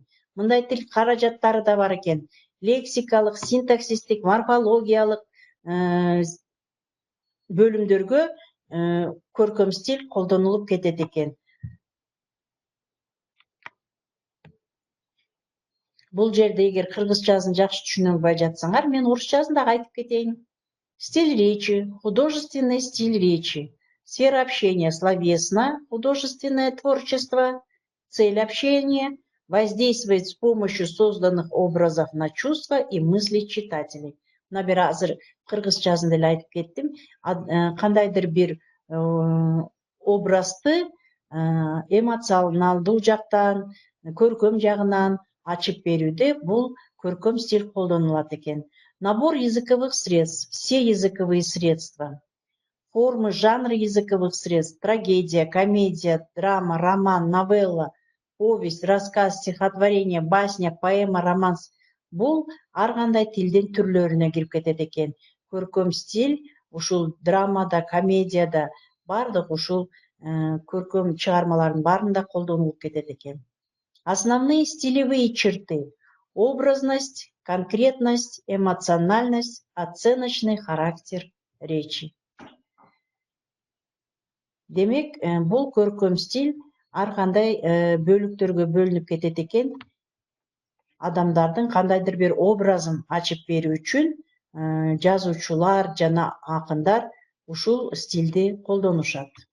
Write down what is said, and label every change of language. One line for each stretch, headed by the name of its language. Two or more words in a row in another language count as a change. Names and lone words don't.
Kyrgyz: Мындай тил каражаттары да бар экен. Лексикалык, синтаксистик, морфологиялык бөлүмдөргө көркөм стиль колдонулуп кетет экен. Бул жерде эгер кыргызчасын жакшы түшүнө албай жатсаңар, мен орусчасын дагы айтып кетейин.
Russian: Стиль речи, художественный стиль речи, сфера общения словесно, художественное творчество, цель общения, воздействовать с помощью созданных образов на чувства и мысли читателей.
Kyrgyz: Мына бир азыр кыргызчасын деле айтып кеттим. Кандайдыр бир образды эмоционалдуу жактан, көркөм жагынан ачып берүүдө бул көркөм стиль колдонулат экен.
Russian: Набор языковых средств, все языковые средства, формы, жанры языковых средств, трагедия, комедия, драма, роман, новелла, повесть, рассказ, стихотворение, басня, поэма, романс.
Kyrgyz: Бул ар кандай тилдин түрлөрүнө кирип кетет экен. Көркөм стиль ушул драмада, комедияда, бардык ушул көркөм чыгармалардын баарында колдонулуп кетет экен.
Russian: Основные стилевые черты: образность, конкретность, эмоциональность, оценочный характер речи.
Kyrgyz: Демек, бул көркөм стиль ар кандай бөлүктөргө бөлүнүп кетет экен. Адамдардын кандайдыр бир образын ачып берүү үчүн жазуучулар жана акындар ушул стилди колдонушат.